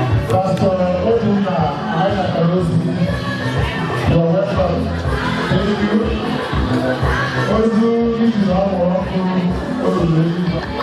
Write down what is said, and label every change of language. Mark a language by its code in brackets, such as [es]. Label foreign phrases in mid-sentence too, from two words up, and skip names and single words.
[ig] Pastor Obinna, anyị natara ozi. [en] You're welcome. Thank you. [ig] Ozi ndị na-awụ ọkụ, o ruru eluigwe.